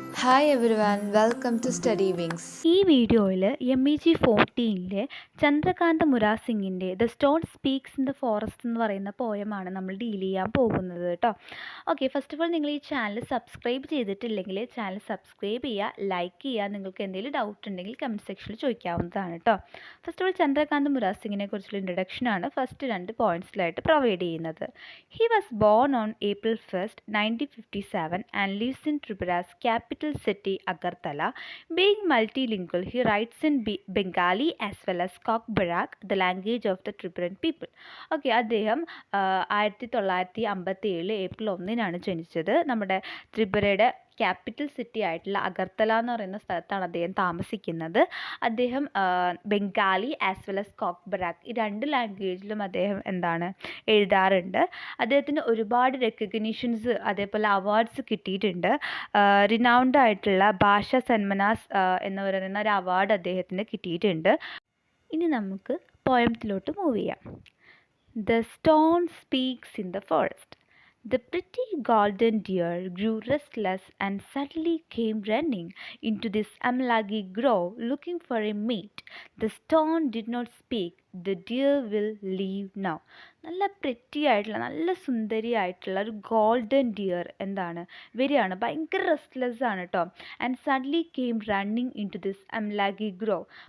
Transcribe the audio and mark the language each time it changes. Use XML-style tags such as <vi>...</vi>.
<en>Hi everyone, welcome to Study Wings.</en> <ml>ഈ വീഡിയോയിൽ MEG 14ലെ Chandrakanta മുരാസിങ്ങിൻ്റെ the stone speaks in the forest എന്ന് പറയുന്ന പോയമാണ് നമ്മൾ ഡീൽ ചെയ്യാൻ പോകുന്നത് കേട്ടോ. ഓക്കെ, ഫസ്റ്റ് ഓഫ് ഓൾ നിങ്ങൾ ഈ ചാനൽ സബ്സ്ക്രൈബ് ചെയ്തിട്ടില്ലെങ്കിൽ ചാനൽ സബ്സ്ക്രൈബ് ചെയ്യുക, ലൈക്ക് ചെയ്യുക. നിങ്ങൾക്ക് എന്തെങ്കിലും ഡൗട്ട് ഉണ്ടെങ്കിൽ കമൻറ്റ് സെക്ഷനിൽ ചോദിക്കാവുന്നതാണ് കേട്ടോ. ഫസ്റ്റ് ഓഫ് ഓൾ ചന്ദ്രകാന്ത മുരാസിങ്ങിനെ കുറിച്ചുള്ള ഇൻട്രൊഡക്ഷനാണ് ഫസ്റ്റ് 2 പോയിൻറ്റ്സിലായിട്ട് പ്രൊവൈഡ് ചെയ്യുന്നത്.</ml> <en>He was born on April 1st, 1957 and lives in Tripura's capital city Agartala. Being multilingual, he writes in Bengali as well as Kokbarak, the language of the Tripuran people.</en> <ml>Okay, അദ്ദേഹം 1957 April 1 ജനിച്ചത്. നമ്മുടെ ത്രിപുരയുടെ capital city ആയിട്ടുള്ള അഗർത്തല എന്ന് പറയുന്ന സ്ഥലത്താണ് അദ്ദേഹം താമസിക്കുന്നത്. അദ്ദേഹം ബംഗാളി ആസ് വെൽ ആസ് കോക്ബറാക്ക് ഈ 2 ലാംഗ്വേജിലും അദ്ദേഹം എഴുതാറുണ്ട്. അദ്ദേഹത്തിന് ഒരുപാട് റെക്കഗ്നീഷൻസ് അതേപോലെ അവാർഡ്സ് കിട്ടിയിട്ടുണ്ട്. റിനൗൺഡ് ആയിട്ടുള്ള ഭാഷ സന്മനാസ് എന്ന് പറയുന്ന ഒരു അവാർഡ് അദ്ദേഹത്തിന് കിട്ടിയിട്ടുണ്ട്. ഇനി നമുക്ക് പോയത്തിലോട്ട് മൂവ് ചെയ്യാം. The stone speaks in the forest.</ml> <en>The pretty golden deer grew restless and suddenly came running into this Amlagi grove looking for a mate. The stone did not speak. The deer will leave now.</en> <ml>നല്ല pretty ആയിട്ടുള്ള നല്ല സുന്ദരിയായിട്ടുള്ള ഒരു golden dear വരികയാണ്. ഭയങ്കര restless ആണ് കേട്ടോ.</ml> <en>And suddenly came running into this അംലാഗി grove.</en>